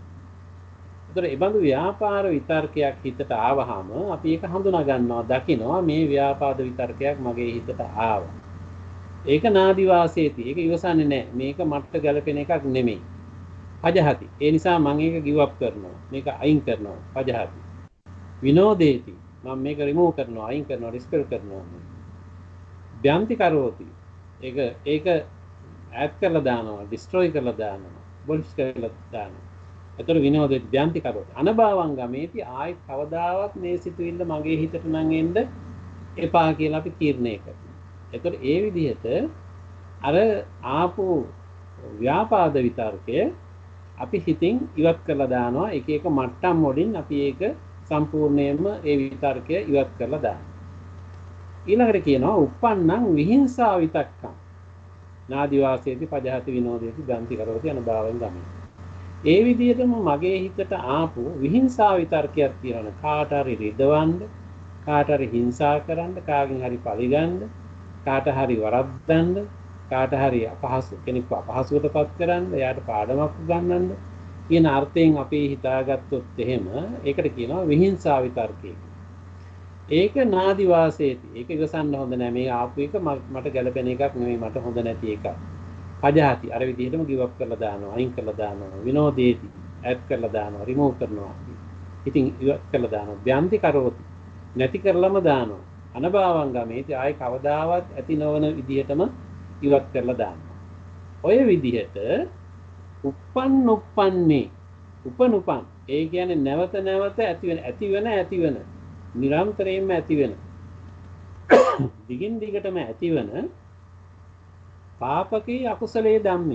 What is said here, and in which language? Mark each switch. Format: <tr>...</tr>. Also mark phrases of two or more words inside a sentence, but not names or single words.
<si>ඒතර ඒ බඳු ව්‍යාපාර විතර්කයක් හිතට ආවහම අපි ඒක හඳුනා ගන්නවා, දකිනවා මේ ව්‍යාපාද විතර්කයක් මගේ හිතට ආවා. ඒක</si> <pi>නාදි වාසේති.</pi> <si>ඒක ඉවසන්නේ නැහැ. මේක මට ගැලපෙන එකක් නෙමෙයි. පජහති. ඒ නිසා මම ඒක</si> <en>give up</en> <si>කරනවා. මේක අයින් කරනවා.</si> <pi>පජහති. විනෝදේති.</pi> <si>මම මේක රිමූව් කරනවා, අයින් කරනවා, රිස්පෙල් කරනවා.</si> <pi>ව්‍යන්ති කරෝති.</pi> <si>ඒක ඈඩ් කරලා දානවා, ඩිස්ට්‍රොයි කරලා දානවා, බොලිෂ් කරලා දානවා.</si> <pi>ඒතර විනෝදේති ව්‍යන්ති කරෝති. අනභවං ගමේති</pi> <si>ආයි කවදාවත් මේ සිතුවිල්ල මගේ හිතට නම් එන්න එපා කියලා අපි තීරණය කරනවා. ඒතර ඒ විදිහට අර ආපු ව්‍යාපාද විතර්කය අපි හිතින් ඉවත් කරලා දානවා. එක එක මට්ටම් වලින් අපි ඒක සම්පූර්ණයෙන්ම ඒ විතර්කය ඉවත් කරලා දානවා. ඊළඟට කියනවා</si> <pi>uppannං විහිංසා විතක්කං නාදි වාසේති පජහති විනෝදේති ගන්ති කරෝති අනභවං ගමේ.</pi> <si>ඒ විදිහටම මගේ හිතට ආපු විහිංසා විතර්කයක් තියෙනවා. කාට හරි රිදවන්න, කාට හරි හිංසා කරන්න, කාගෙන් හරි පරිගන්න, කාට හරි වරද්දන්න, කාට හරි අපහසු කෙනෙක්ව අපහසුවටපත් කරන්න, එයාට පාඩමක් උගන්වන්න කියන අර්ථයෙන් අපි හිතාගත්තොත් එහෙම ඒකට කියනවා විහිංසා විතර්කය. ඒක</si> <pi>නාදි වාසේති.</pi> <si>ඒක ඉවසන්න හොඳ නැහැ. මේ ආපු එක මට ගැලපෙන එකක් නෙමෙයි, මට හොඳ නැති එකක්. පජහති. අර විදිහටම</si> <en>give up</en> <si>කරලා දානවා, අයින් කරලා දානවා. විනෝදේති. ඇඩ් කරලා දානවා, රිමූව් කරනවා. ඉතින් ඉවත් කරලා දානවා.</si> <pi>ව්‍යන්ති කරෝති.</pi> <si>නැති කරලම දානවා.</si> <pi>අනභවං ගමේති</pi> <si>ආයි කවදාවත් ඇති නොවන විදිහටම ඉවත් කරලා දානවා. ඔය විදිහට උප්පන්නේ උපනුපන් ඒ කියන්නේ නැවත නැවත ඇතිවෙන නිරන්තරයෙන්ම ඇතිවෙන දිගින් දිගටම ඇතිවෙන</si> <pi>පාපකේ අකුසලයේ ධම්මේ.</pi>